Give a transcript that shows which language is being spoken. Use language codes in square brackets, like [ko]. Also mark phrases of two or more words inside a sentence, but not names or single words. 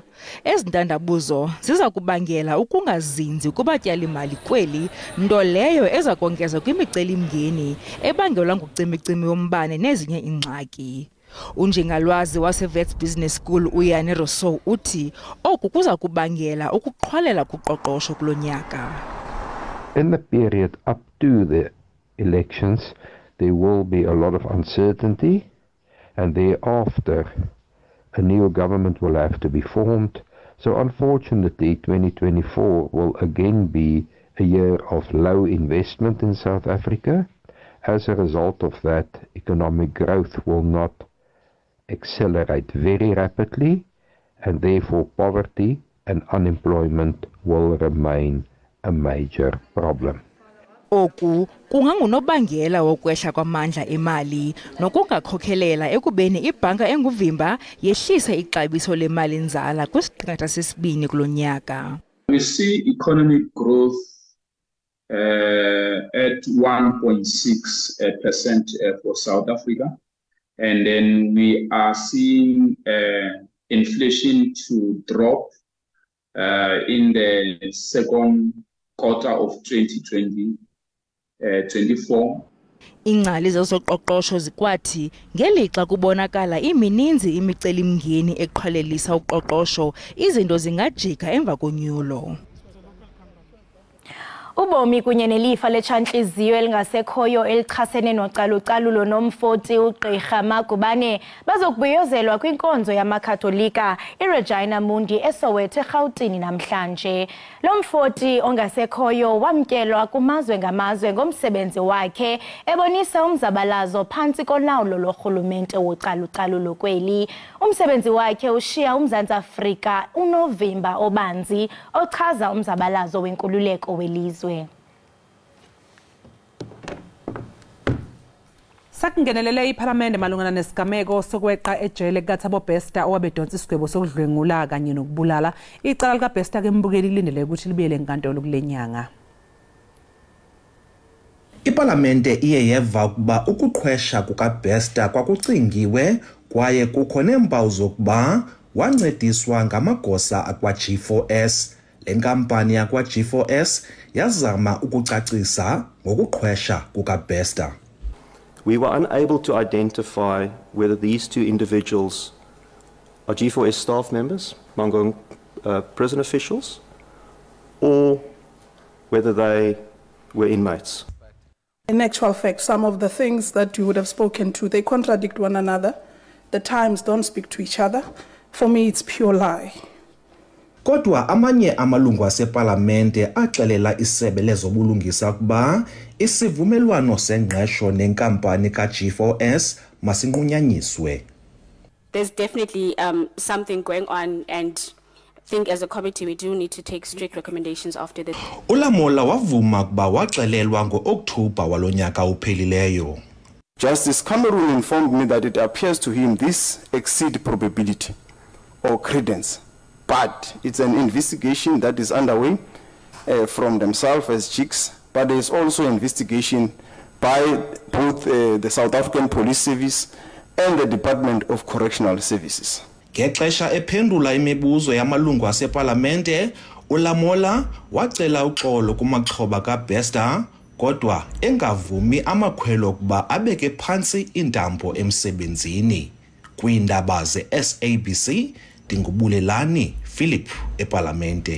[xh] Ezintandabuzo ziza kubangela ukungazinzi kubatyali mali kweli, nto leyo eza kongeza kwimiceli-mngeni ebangelwa ngucimicimi wombane nezinye ingxaki. Unjengalwazi waseVets Business School uYane Rousseau uthi oku kuza kubangela ukuqhwalela kuqoqosho kulonyaka. [en] In the period up to the elections, there will be a lot of uncertainty, and thereafter a new government will have to be formed. So unfortunately, 2024 will again be a year of low investment in South Africa. As a result of that, economic growth will not accelerate very rapidly, and therefore poverty and unemployment will remain a major problem. [xh] Oku kungangunobangela wokwehla kwamandla emali nokungakhokhelela ekubeni ibhanka enguvimba yehlise ixabiso lemali nzala kwisiqingatha sesibini kulonyaka. [en] We see economic growth at 1.6% for South Africa, and then we are seeing inflation to drop in the second quarter of 2024. [xh] Ingcali zezoqoqosho zikwathi ngelixa kubonakala imininzi imiceli-mngeni eqhwalelisa uqoqosho izinto zingajika emva konyulo. Ubomi kunye nelifa letshantliziyo elingasekhoyo elichasene nocalucalulo nomfoti uGqirha Magubane bazokubhiyozelwa kwinkonzo yamakatolika iRegina Mundi eSoweto eRhawutini namhlanje. Lo mfoti ongasekhoyo wamkelwa kumazwe ngamazwe ngomsebenzi wakhe ebonisa umzabalazo phantsi kolawulo lorhulumente wocalucalulo kweli. Umsebenzi wakhe ushiya uMzantsi Afrika unovimba obanzi ochaza umzabalazo wenkululeko welizwe. [zu] Sakungenelele iParliament malungana nesigameko sokweqa ejele kaThabo Bester owabedonsa isigwebo sokudlwengula kanye nokubulala. Icala lika Bester ke mbukeli lindele ukuthi libuyele enkantolo kulenyanga. [xh] Ipalamente iye yeva ukuba ukuqhwesha kukaBester kwakucingiwe kwaye kukho neempawu zokuba wancediswa ngamagosa akwa-G4S. Le nkampani yakwa-G4S yazama ukucacisa ngokuqhwesha kukaBester. [en] We were unable to identify whether these two individuals are G4S staff members, Mangaung prison officials, or whether they were inmates. In actual fact, some of the things that you would have spoken to, they contradict one another. The times don't speak to each other. For me, it's pure lie. [xh] Kodwa amanye amalungu asepalamente axelela isebe lezobulungisa ukuba isivumelwano sengqesho nenkampani ka-G4S masinqunyanyiswe. [en] There's definitely something going on, and I think as a committee we do need to take strict recommendations after this. [xh] Ulamola wavuma ukuba waxelelwa ngo-Okthobha walonyaka uphelileyo. [en] Justice Cameron informed me that it appears to him this exceed probability or credence, but it's an investigation that is underway from themselves as JICs, but there is also investigation by both the South African Police Service and the Department of Correctional Services. [xh] Ngexesha ephendula imibuzo yamalungu asepalamente, uLamola wacela uxolo kumaxhoba kaBester, kodwa engavumi amakhwelo ukuba abeke phansi intambo emsebenzini. Kwiindaba ze-SABC, Dingubulelani Philip epalamente.